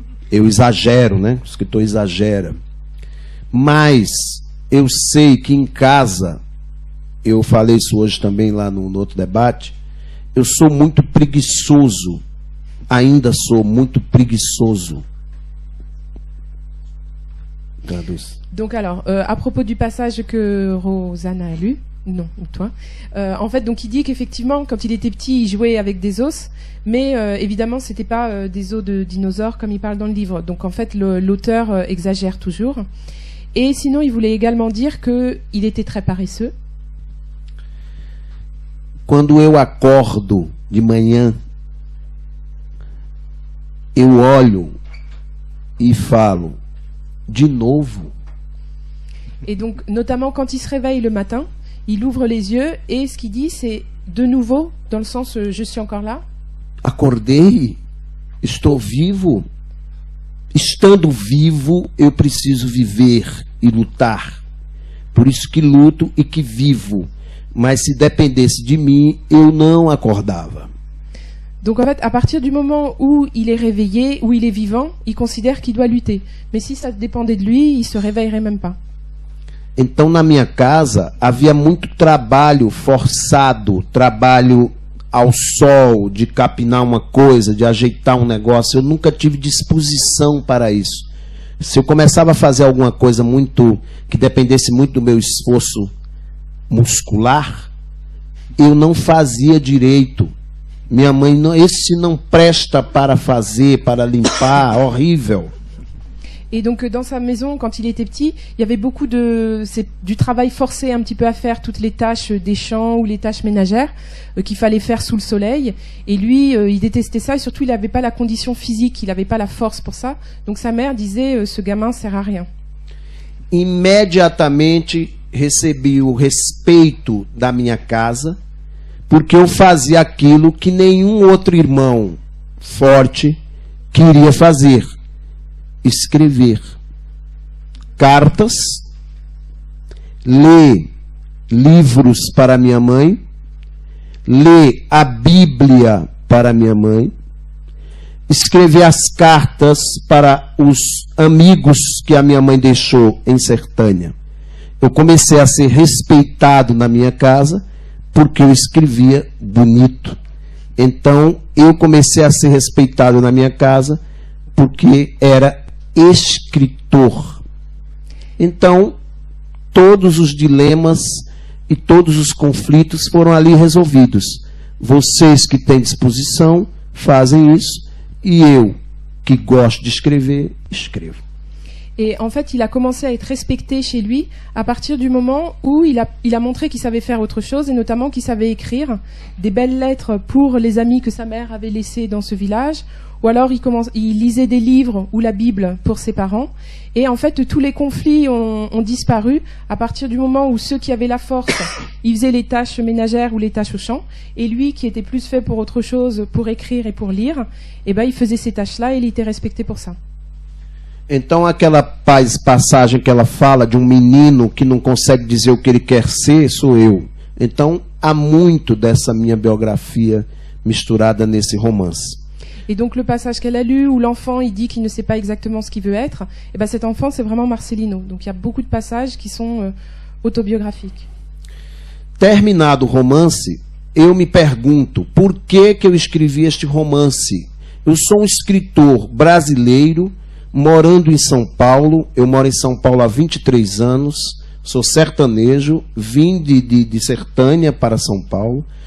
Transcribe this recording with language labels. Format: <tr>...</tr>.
<pt>Eu exagero, né? O escritor exagera. Mas eu sei que em casa, eu falei isso hoje também lá no outro debate, eu sou muito preguiçoso. Ainda sou muito preguiçoso.</pt> <fr>Donc alors, à propos du passage que Rosanna a lu, non, ou toi, en fait, donc il dit qu'effectivement, quand il était petit, il jouait avec des os, mais évidemment, c'était pas des os de dinosaures comme il parle dans le livre. Donc en fait, l'auteur exagère toujours. Et sinon, il voulait également dire que il était très paresseux.</fr> <pt>Quando eu acordo de manhã, eu olho e falo, de novo.</pt> <fr>Et donc, notamment quand il se réveille le matin, il ouvre les yeux et ce qu'il dit, c'est de nouveau, dans le sens je suis encore là.</fr> <pt>Acordei, estou vivo. Estando vivo, eu preciso viver e lutar. Por isso que luto e que vivo. Mas se dependesse de mim, eu não acordava.</pt> <fr>Donc en fait, à partir du moment où il est réveillé, où il est vivant, il considère qu'il doit lutter. Mais si ça dépendait de lui, il se réveillerait même pas.</fr> <pt>Então, na minha casa, havia muito trabalho forçado, trabalho ao sol, de capinar uma coisa, de ajeitar um negócio. Eu nunca tive disposição para isso. Se eu começava a fazer alguma coisa muito que dependesse muito do meu esforço muscular, eu não fazia direito. Minha mãe, não, esse não presta para fazer, para limpar, horrível.</pt> <fr>Et donc dans sa maison, quand il était petit, il y avait beaucoup du travail forcé un petit peu à faire, toutes les tâches des champs ou les tâches ménagères qu'il fallait faire sous le soleil. Et lui, il détestait ça et surtout il n'avait pas la condition physique, il n'avait pas la force pour ça. Donc sa mère disait ce gamin sert à rien.</fr> <pt>Imediatamente recebi o respeito da minha casa, porque eu fazia aquilo que nenhum outro irmão forte queria fazer: escrever cartas, ler livros para minha mãe, ler a Bíblia para minha mãe, escrever as cartas para os amigos que a minha mãe deixou em Sertânia. Eu comecei a ser respeitado na minha casa porque eu escrevia bonito. Então, eu comecei a ser respeitado na minha casa porque era escritor. Então, todos os dilemas e todos os conflitos foram ali resolvidos. Vocês que têm disposição fazem isso, e eu, que gosto de escrever, escrevo.</pt> <fr>Et en fait, il a commencé à être respecté chez lui à partir du moment où il a montré qu'il savait faire autre chose, et notamment qu'il savait écrire des belles lettres pour les amis que sa mère avait laissés dans ce village, ou alors il lisait des livres ou la Bible pour ses parents. Et en fait, tous les conflits ont disparu à partir du moment où ceux qui avaient la force, ils faisaient les tâches ménagères ou les tâches au champ, et lui qui était plus fait pour autre chose, pour écrire et pour lire, eh ben, il faisait ces tâches-là et il était respecté pour ça.</fr> <pt>Então aquela passagem que ela fala de menino que não consegue dizer o que ele quer ser, sou eu. Então há muito dessa minha biografia misturada nesse romance.</pt> <fr>Et donc le passage qu'elle a lu où l'enfant il dit qu'il ne sait pas exactement ce qu'il veut être, et ben cet enfant c'est vraiment Marcelino. Donc il y a beaucoup de passages qui sont autobiographiques.</fr> <pt>Terminado o romance, eu me pergunto por que eu escrevi este romance. Eu sou escritor brasileiro morando em São Paulo. Eu moro em São Paulo há 23 anos, sou sertanejo, vim de Sertânia para São Paulo.</pt>